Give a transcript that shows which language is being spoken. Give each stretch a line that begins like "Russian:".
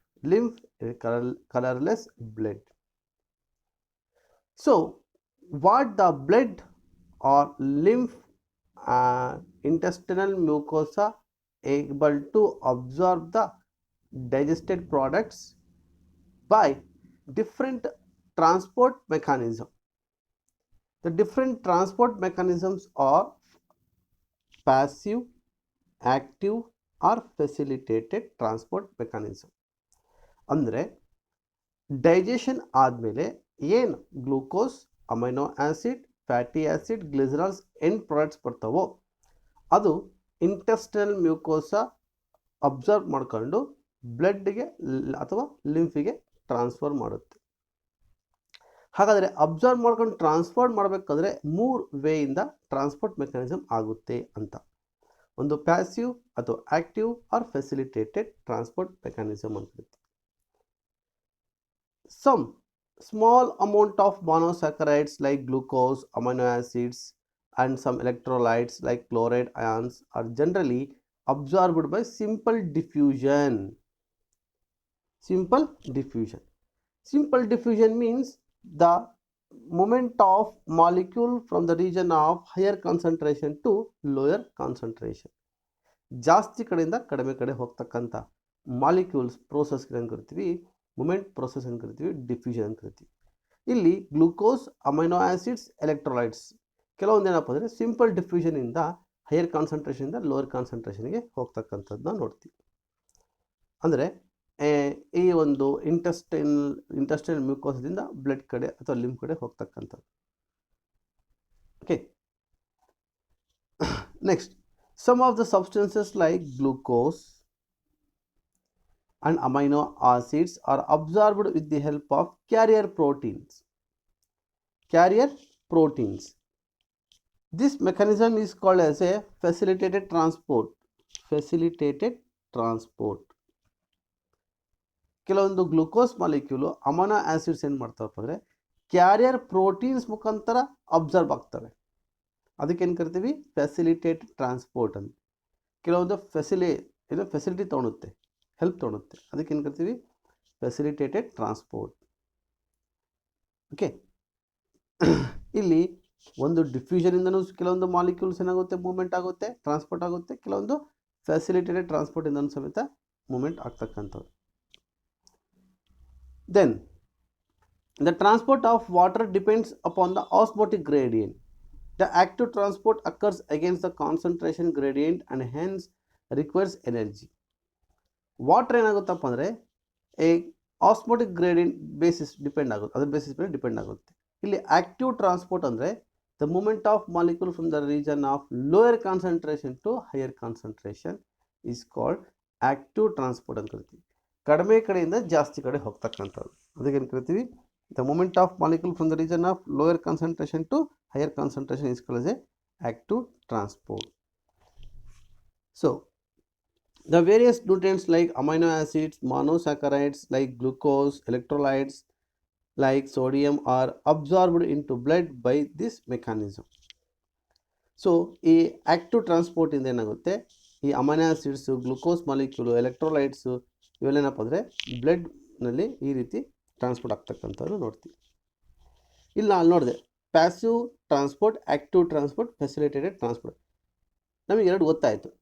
English: Lymph is colorless blood. So what the blood or lymph intestinal mucosa able to absorb the digested products by different transport mechanism. The different transport mechanisms are passive, active or facilitated transport mechanism.
Kannada: ಅಂದರೆ digestion ಆದಮೇಲೆ ಏನು glucose, amino acid, fatty acid, ಗ್ಲಿಸರಾಲ್ಸ್ end products ಬರ್ತಾವೋ ಅದು intestinal ಮ್ಯೂಕೋಸಾ observe ಮಾಡ್ಕೊಂಡು ಬ್ಲಡ್ಗೆ ಅಥವಾ ಲಿಂಫಿಗೆ transfer ಮಾಡುತ್ತೆ. ಹಾಗಾದರೆ observe ಮಾಡ್ಕೊಂಡು transfer ಮಾಡಬೇಕಾದ್ರೆ 3 ವೇಯಿಂದ ಟ್ರಾನ್ಸ್ಪೋರ್ಟ್ ಮೆಕ್ಯಾನಿಸಮ್ ಆಗುತ್ತೆ ಅಂತ. ಒಂದು ಪ್ಯಾಸಿವ್ ಅಥವಾ active R facilitated transport mechanism ಅಂತ ಇರುತ್ತೆ.
English: Some small amount of monosaccharides like glucose, amino acids and some electrolytes like chloride ions are generally absorbed by simple diffusion. Simple diffusion. Simple diffusion means the movement of molecule from the region of higher concentration to lower concentration.
Kannada: ಜಾಸ್ತಿ ಕಡೆಯಿಂದ ಕಡಿಮೆ ಕಡೆ ಹೋಗ್ತಕ್ಕಂಥ molecules process ಏನು ಕರಿತೀವಿ, moment process ಅಂತ ಕರಿತೀವಿ, diffusion ಅಂತ ಕರಿತೀವಿ. ಇಲ್ಲಿ ಗ್ಲೂಕೋಸ್, ಅಮೈನೋ ಆಸಿಡ್ಸ್, ಎಲೆಕ್ಟ್ರೋಲೈಟ್ಸ್ ಕೆಲವೊಂದು ಏನಪ್ಪ ಅಂದರೆ ಸಿಂಪಲ್ ಡಿಫ್ಯೂಷನ್ ಇಂದ ಹೈಯರ್ ಕಾನ್ಸಂಟ್ರೇಷನ್ ಇಂದ ಲೋವರ್ ಕಾನ್ಸಂಟ್ರೇಷನ್ಗೆ ಹೋಗ್ತಕ್ಕಂಥದ್ದನ್ನ ನೋಡ್ತೀವಿ. ಅಂದರೆ ಈ ಒಂದು ಇಂಟೆಸ್ಟೈನಲ್ ಮ್ಯೂಕೋಸದಿಂದ ಬ್ಲಡ್ ಕಡೆ ಅಥವಾ ಲಿಂಬ್ ಕಡೆ ಹೋಗ್ತಕ್ಕಂಥದ್ದು.
English: Okay, next, some of the substances like glucose and amino acids are absorbed with the help of carrier proteins. Carrier proteins. This mechanism is called as a facilitated transport. Facilitated transport.
Kannada: ಕೆಲವೊಂದು glucose molecule amino acids ಏನು ಮಾಡ್ತಾವಪ್ಪ ಅಂದರೆ carrier proteins ಮುಖಾಂತರ observe ಆಗ್ತವೆ. ಅದಕ್ಕೇನು ಕರಿತೀವಿ? Facilitated transport ಅಂತ. ಕೆಲವೊಂದು facility ತೊಗೊಳುತ್ತೆ, help ತೊಗೊಳುತ್ತೆ, ಅದಕ್ಕೇನು ಕರಿತೀವಿ? Facilitated transport. ಓಕೆ, ಇಲ್ಲಿ ಒಂದು ಡಿಫ್ಯೂಷನಿಂದನೂ ಕೆಲವೊಂದು ಮಾಲಿಕ್ಯೂಲ್ಸ್ ಏನಾಗುತ್ತೆ, ಮೂವ್ಮೆಂಟ್ ಆಗುತ್ತೆ, ಟ್ರಾನ್ಸ್ಪೋರ್ಟ್ ಆಗುತ್ತೆ. ಕೆಲವೊಂದು ಫೆಸಿಲಿಟೇಟೆಡ್ ಟ್ರಾನ್ಸ್ಪೋರ್ಟಿಂದನೂ ಸಮೇತ ಮೂವ್ಮೆಂಟ್ ಆಗ್ತಕ್ಕಂಥದ್ದು.
English: Then the transport of water depends upon the osmotic gradient. The active transport occurs against the concentration gradient and hence requires energy.
Kannada: Water ಏನಾಗುತ್ತಪ್ಪ ಅಂದರೆ ಈ ಆಸ್ಮೋಟಿಕ್ ಗ್ರೇಡಿಯಂಟ್ ಬೇಸಿಸ್ ಡಿಪೆಂಡ್ ಆಗುತ್ತೆ, ಅದರ basis ಮೇಲೆ depend ಆಗುತ್ತೆ.
English: ಇಲ್ಲಿ active transport ಅಂದರೆ the movement of molecule from the region of lower concentration to higher concentration is called active transport
Kannada: ಅಂತ ಕರಿತೀವಿ. ಕಡಿಮೆ ಕಡೆಯಿಂದ ಜಾಸ್ತಿ ಕಡೆ ಹೋಗ್ತಕ್ಕಂಥದ್ದು, ಅದಕ್ಕೇನು ಕರಿತೀವಿ?
English: The movement of molecule from the region of lower concentration to higher concentration is called as a active transport. So the various nutrients like amino acids, monosaccharides like glucose, electrolytes like sodium are absorbed into blood by this mechanism.
Kannada: So ಈ active transport ಇಂದ ಏನಾಗುತ್ತೆ, ಈ amino acids, glucose molecule, ಎಲೆಕ್ಟ್ರೋಲೈಟ್ಸು ಇವೆಲ್ಲೇನಪ್ಪ ಅಂದರೆ ಬ್ಲಡ್ನಲ್ಲಿ ಈ ರೀತಿ transport ಆಗ್ತಕ್ಕಂಥದ್ದು ನೋಡ್ತೀವಿ. ಇಲ್ಲ ಅಲ್ಲಿ ನೋಡಿದೆ passive transport, active transport, facilitated transport. ನಮಗೆ ಎರಡು ಗೊತ್ತಾಯಿತು.